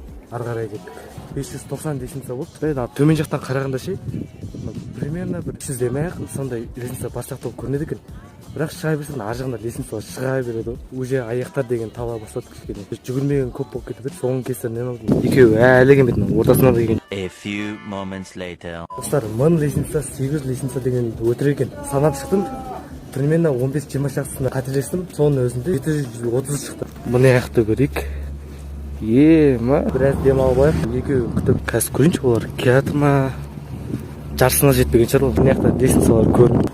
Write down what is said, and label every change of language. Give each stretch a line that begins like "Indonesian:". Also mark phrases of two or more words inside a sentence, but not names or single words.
Kazakh: Ары қарай кеттік. 590 лестница болды. Төмен жақтан қарағанда ше, примерно бір 300-ден сондай лестница бар сияқты болып көрінеді екен. Бірақ шыға берсең ар жағында лестница шыға береді. Уже аяқтар деген таба бастады кішкене. Жүгірмеген көп болып кетіп еді. Соның кесірінен oldu. Екеуі әлі келмеді, ортасынан да келген.
English: A few moments later.
Kazakh: Достар, 1000 лестница, 800 лестница деген өтірік екен. Санап шықтым. Примерно 15-20 шақтысында қателестім. Соның өзінде 730 шықты. Мұны аяқты көрейік. Ма, біраз демалып алайық. Екеуі күтіп қазір көрейінші, олар келатыр ма? Жарысына жетпеген шығар ол. Мына жақта лестницалар көрініп.